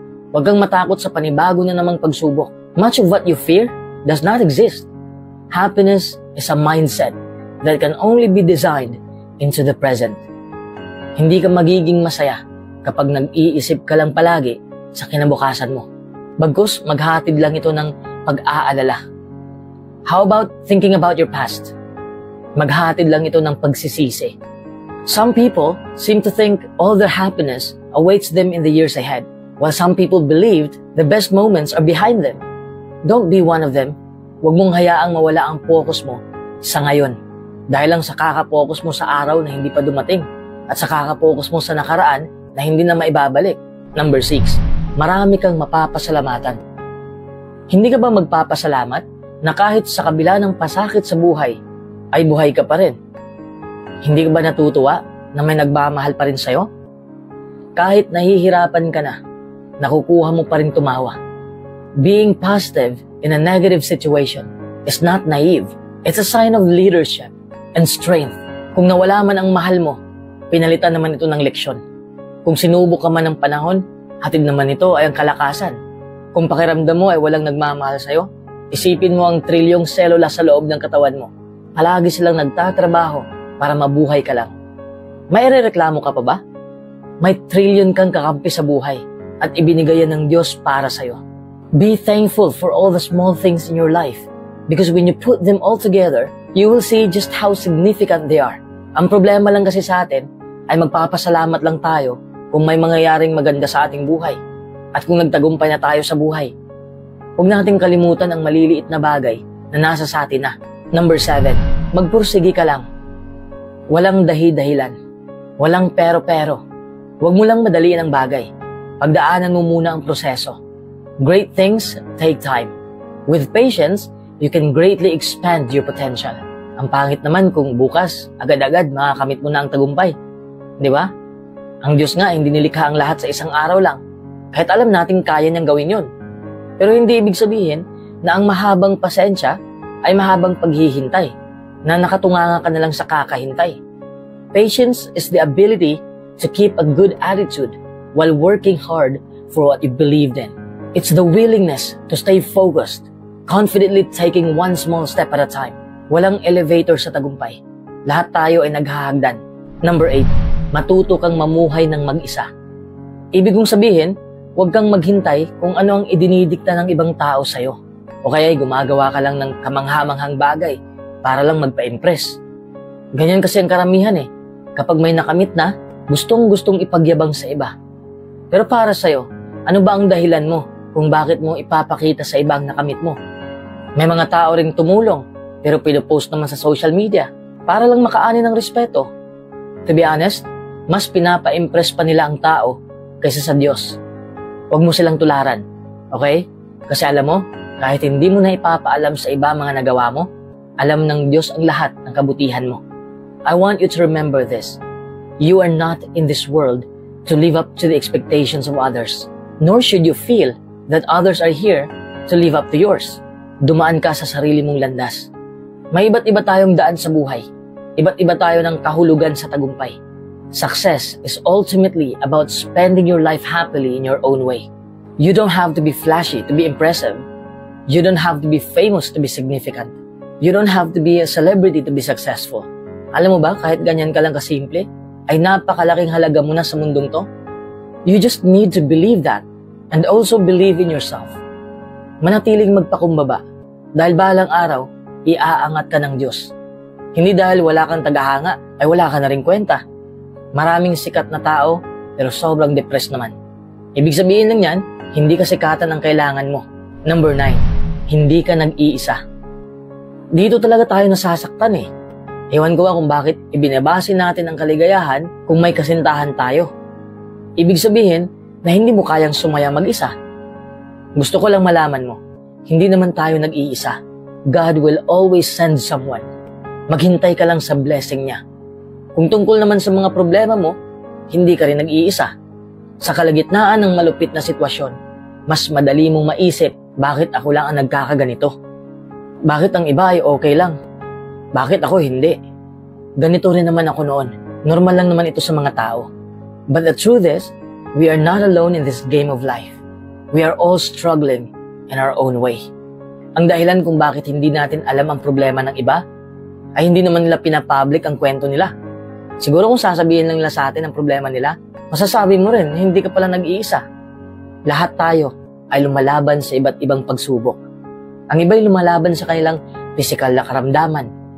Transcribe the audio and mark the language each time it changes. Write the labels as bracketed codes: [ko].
[tl] Huwag kang matakot sa panibago na namang pagsubok. [en] Much of what you fear does not exist. Happiness is a mindset that can only be designed into the present. [tl] Hindi ka magiging masaya kapag nag-iisip ka lang palagi sa kinabukasan mo. Bagkus, maghatid lang ito ng pag-aalala. [en] How about thinking about your past? [tl] Maghatid lang ito ng pagsisisi. [en] Some people seem to think all their happiness awaits them in the years ahead, while some people believed the best moments are behind them. Don't be one of them. [tl] Huwag mong hayaang mawala ang focus mo sa ngayon. Dahil lang sa kakapokus mo sa araw na hindi pa dumating at sa kakapokus mo sa nakaraan na hindi na maibabalik. Number 6. Marami kang mapapasalamatan. Hindi ka ba magpapasalamat na kahit sa kabila ng pasakit sa buhay, ay buhay ka pa rin? Hindi ka ba natutuwa na may nagmamahal pa rin sa'yo? Kahit nahihirapan ka na, nakukuha mo pa rin tumawa. [en] Being positive in a negative situation is not naive. It's a sign of leadership and strength. [tl] Kung nawala man ang mahal mo, pinalitan naman ito ng leksyon. Kung sinubok ka man ng panahon, hatid naman ito ay ang kalakasan. Kung pakiramdam mo ay walang nagmamahal sa'yo, isipin mo ang trilyong selula sa loob ng katawan mo. Palagi silang nagtatrabaho para mabuhay ka lang. May irereklamo ka pa ba? May trilyon kang kakampi sa buhay at ibinigay yan ng Diyos para sa'yo. [en] Be thankful for all the small things in your life because when you put them all together, you will see just how significant they are. [tl] Ang problema lang kasi sa atin ay magpapasalamat lang tayo kung may mangyayaring maganda sa ating buhay at kung nagtagumpay na tayo sa buhay. Huwag nating kalimutan ang maliliit na bagay na nasa sa atin na. Number 7, magpursigi ka lang. Walang dahi-dahilan. Walang pero-pero. Huwag mo lang madaliin ang bagay. Pagdaanan mo muna ang proseso. [en] Great things take time. With patience, you can greatly expand your potential. [tl] Ang pangit naman kung bukas, agad-agad makakamit mo na ang tagumpay. Di ba? Ang Diyos nga hindi nilikha ang lahat sa isang araw lang. Kahit alam natin kaya niyang gawin yun. Pero hindi ibig sabihin na ang mahabang pasensya ay mahabang paghihintay, na nakatunganga ka na lang sa kakahintay. [en] Patience is the ability to keep a good attitude while working hard for what you believed in. It's the willingness to stay focused, confidently taking one small step at a time. [tl] Walang elevator sa tagumpay. Lahat tayo ay naghahagdan. Number 8. Matuto kang mamuhay ng mag-isa. Ibig kong sabihin, huwag kang maghintay kung ano ang idinidikta ng ibang tao sa'yo. O kaya gumagawa ka lang ng kamanghamanghang bagay para lang magpa-impress. Ganyan kasi ang karamihan eh. Kapag may nakamit na, gustong-gustong ipagyabang sa iba. Pero para sa'yo, ano ba ang dahilan mo kung bakit mo ipapakita sa ibang nakamit mo? May mga tao ring tumulong pero pinupost naman sa social media para lang makaani ng respeto. [en] To be honest, [tl] mas pinapa-impress pa nila ang tao kaysa sa Diyos. Huwag mo silang tularan, okay? Kasi alam mo, kahit hindi mo na ipapaalam sa iba mga nagawa mo, alam ng Diyos ang lahat ng kabutihan mo. [en] I want you to remember this. You are not in this world to live up to the expectations of others, nor should you feel that others are here to live up to yours. [tl] Dumaan ka sa sarili mong landas. May iba't iba tayong daan sa buhay. Iba't iba tayo ng kahulugan sa tagumpay. [en] Success is ultimately about spending your life happily in your own way. You don't have to be flashy to be impressive. You don't have to be famous to be significant. You don't have to be a celebrity to be successful. [tl] Alam mo ba, kahit ganyan ka lang kasimple, ay napakalaking halaga mo na sa mundong to. [en] You just need to believe that and also believe in yourself. [tl] Manatiling magpakumbaba dahil balang araw, iaangat ka ng Diyos. Hindi dahil wala kang tagahanga ay wala ka na rin kwenta. Maraming sikat na tao pero sobrang depressed naman. Ibig sabihin lang yan, hindi ka sikatan ang kailangan mo. Number 9, hindi ka nag-iisa. Dito talaga tayo nasasaktan eh. Ewan ko kung bakit ibinabase natin ang kaligayahan kung may kasintahan tayo. Ibig sabihin na hindi mo kayang sumaya mag-isa. Gusto ko lang malaman mo, hindi naman tayo nag-iisa. [en] God will always send someone. [tl] Maghintay ka lang sa blessing niya. Kung tungkol naman sa mga problema mo, hindi ka rin nag-iisa. Sa kalagitnaan ng malupit na sitwasyon, mas madali mong maisip Bakit ako lang ang nagkakaganito? Bakit ang iba ay okay lang? Bakit ako hindi? Ganito rin naman ako noon. Normal lang naman ito sa mga tao. [en] But the truth is, we are not alone in this game of life. We are all struggling in our own way. [tl] Ang dahilan kung bakit hindi natin alam ang problema ng iba, ay hindi naman nila pinapublic ang kwento nila. Siguro kung sasabihin lang nila sa atin ang problema nila, masasabi mo rin, hindi ka pala nag-iisa. Lahat tayo ay lumalaban sa iba't ibang pagsubok. Ang iba'y lumalaban sa kanilang physical na karamdaman.